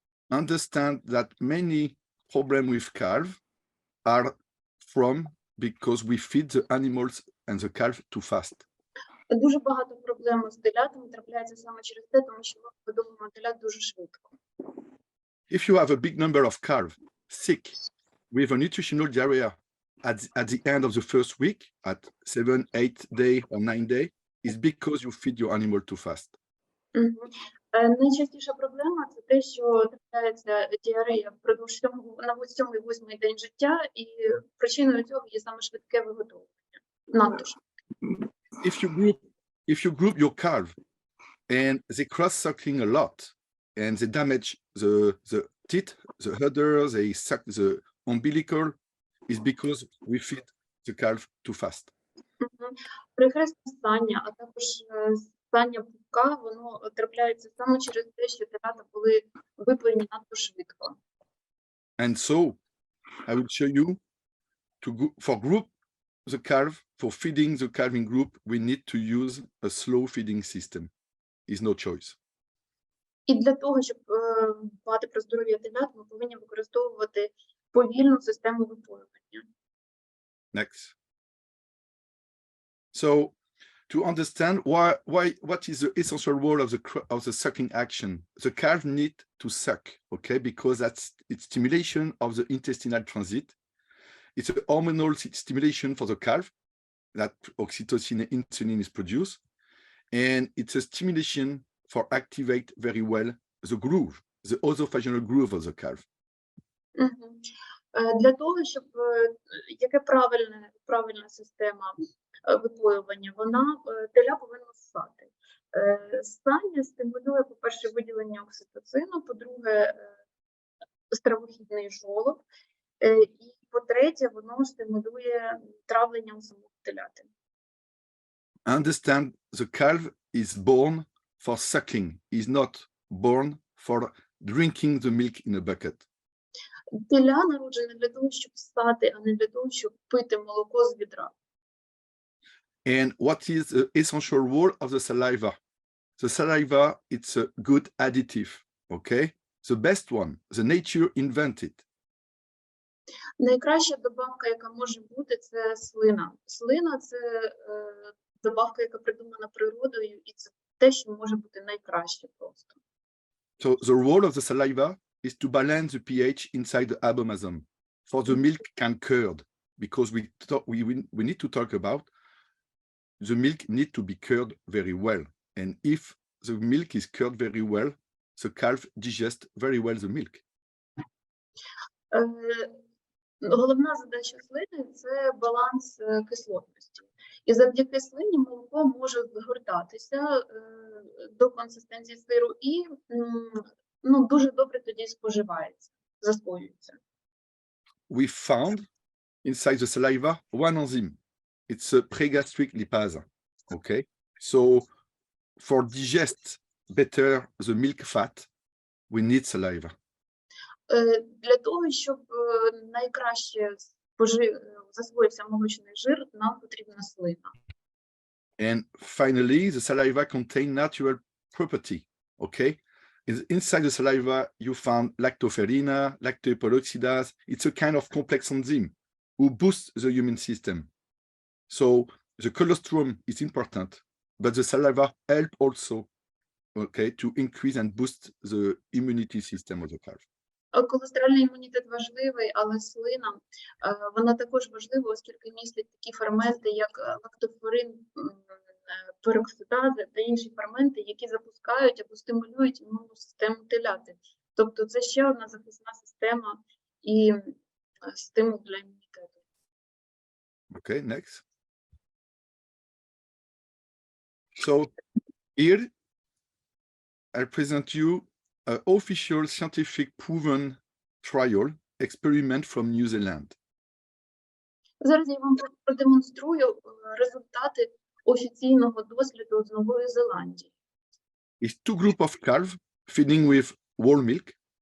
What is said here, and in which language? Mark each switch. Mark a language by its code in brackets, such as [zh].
[en] Understand that many problems with calf are from because we feed the animals and the calf too fast. [uk] Дуже багато проблем з телятами трапляється саме через те, тому що ми видобуваємо телят дуже швидко. [en] If you have a big number of calves sick with a nutritional diarrhea at the end of the first week, at 7, 8 day or 9 day, is because you feed your animal too fast. [uk] Найчастіша проблема – це те, що трапляється діарея впродовж на 7-8 день життя, і причиною цього є саме швидке виготовлення. Надто швидке. [en] If you group your calf and they cross-sucking a lot and they damage the teat, the udder, they suck the umbilical, is because we feed the calf too fast. [uk] Прихресне стання, а також стання пупка, воно трапляється саме через те, що телята були випоєні надто швидко. [en] And so I will show you for group the calf, for feeding the calving group, we need to use a slow feeding system. Is no choice. [uk] І для того, щоб дбати про здоров'я телят, ми повинні використовувати повільну систему випоювання. [en] Next. So, to understand what is the essential role of the sucking action, the calf need to suck, okay, because it's stimulation of the intestinal transit. It's a hormonal stimulation for the calf that oxytocin and insulin is produced, and it's a stimulation for activate very well the groove, the esophageal groove of the calf. [uk] Для того, щоб яке правильна система випоювання, теля повинна ссати. Ссання стимулює, по-перше, виділення окситоцину, по-друге, стравохідний жолоб, і по-третє, воно стимулює травлення у самого теляти. [en] Understand, the calf is born for sucking, is not born for drinking the milk in a bucket. [uk] Теля народжене для того, щоб ссати, а не для того, щоб пити молоко з відра. [en] And what is the essential role of the saliva? The saliva, it's a good additive, okay? The best one, the nature invented. [uk] Найкраща добавка, яка може бути, це слина. Слина – це добавка, яка придумана природою, і це те, що може бути найкраще просто. [en] So the role of the saliva is to balance the pH inside the abomasum, for the milk can curd, because we need to talk about the milk need to be curd very well. And if the milk is curd very well, the calf digests very well the milk. [uk] Головна задача слини – це баланс кислотності. І завдяки слині молоко може згортатися до консистенції сиру і дуже добре тоді споживається, засвоюється. [en] We found inside the saliva one enzyme. It's a pregastric lipase. Okay, so for digest better the milk fat, we need saliva. Для того, щоб найкраще засвоївся молочний жир, нам потрібна слина. And finally, the saliva contain natural property. Okay, inside the saliva you found lactoferrina, lactoperoxidase. It's a kind of complex enzyme who boosts the immune system. So the colostrum is important, but the saliva help also, okay, to increase and boost the immunity system of the calf. [uk] Колестерольний імунітет важливий, але слина, вона також важлива, оскільки містить такі ферменти, як лактоферин, пероксидази та інші ферменти, які запускають або стимулюють імунну систему теляти. Тобто це ще одна захисна система і стимул для імунітету. [en] Okay, next. So here I present you an official scientific proven trial experiment from New Zealand. [uk] Зараз я вам продемонструю результати офіційного досліду з Нової Зеландії. [en] It's two groups of calves feeding with whole milk.